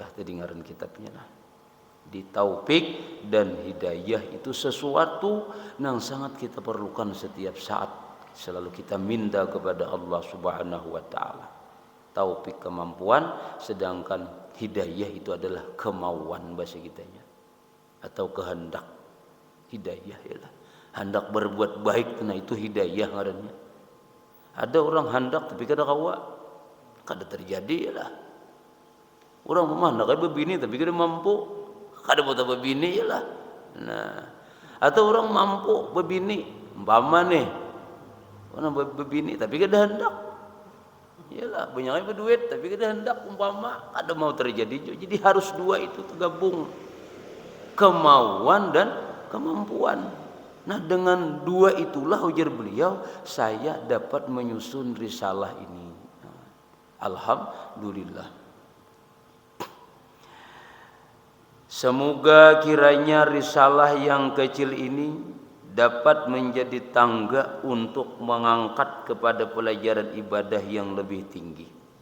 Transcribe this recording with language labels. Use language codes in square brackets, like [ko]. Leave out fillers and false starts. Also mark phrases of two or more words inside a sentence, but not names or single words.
[bjn] Tadi ngaran kitabnya lah. [id] Di taufik dan hidayah itu sesuatu yang sangat kita perlukan setiap saat. Selalu kita minta kepada Allah [ar] Subhanahu wa taala. [id] Taufik kemampuan, sedangkan hidayah itu adalah kemauan bahasa kitanya, atau kehendak. Hidayah ialah hendak berbuat baik, karena itu hidayah ngarannya. [bjn] Ada orang hendak tapi kada kawa, kada terjadi lah. Orang hendak berbini tapi kada mampu, kada mau berbini lah. Nah, atau orang mampu berbini, umpama nih orang berbini tapi kada hendak. Iyalah, banyaknya berduit tapi kada hendak, umpama kada mau terjadi. [id] Jadi harus dua itu tergabung. kemauan dan kemampuan. Nah, dengan dua itulah ujar beliau saya dapat menyusun risalah ini. Alhamdulillah. Semoga kiranya risalah yang kecil ini dapat menjadi tangga untuk mengangkat kepada pelajaran ibadah yang lebih tinggi.